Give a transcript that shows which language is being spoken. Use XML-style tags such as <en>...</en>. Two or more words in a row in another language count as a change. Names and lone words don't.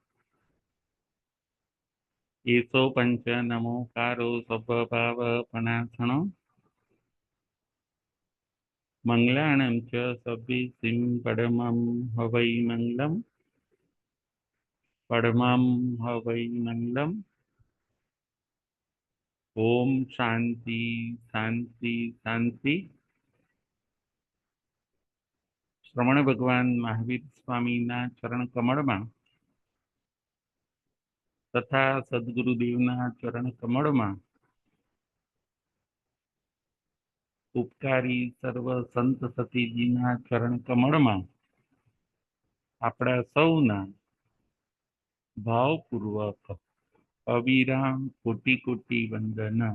<pra>एसो पंच नमोकारो स्वभावपणासणो मङ्गलाणं च सब्बिसिं पडमं हवै मङ्गलं पडमं हवै मङ्गलम्</pra> <sa>ओम शांति शांति शांति।</sa> <gu>શ્રવણ ભગવાન મહાવીર સ્વામીના ચરણ કમળમાં તથા સદ્ગુરુદેવના ચરણ કમળમાં ઉપકારી સર્વ સંત સતીજીના ચરણ કમળમાં આપણા સૌના ભાવપૂર્વક અવિરામ કોટી કોટી વંદન।</gu>